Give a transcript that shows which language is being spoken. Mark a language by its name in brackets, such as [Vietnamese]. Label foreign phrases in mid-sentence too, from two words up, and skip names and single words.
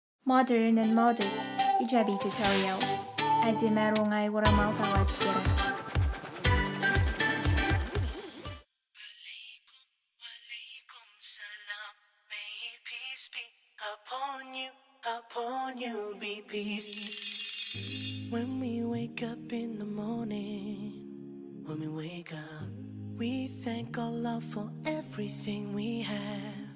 [English] modern and modest хиджаби tutorials, [Kazakh] әдемі оңай орамал тағу. [English] Upon you be peace. When we wake up in the morning, when we wake up, we thank Allah for everything we have.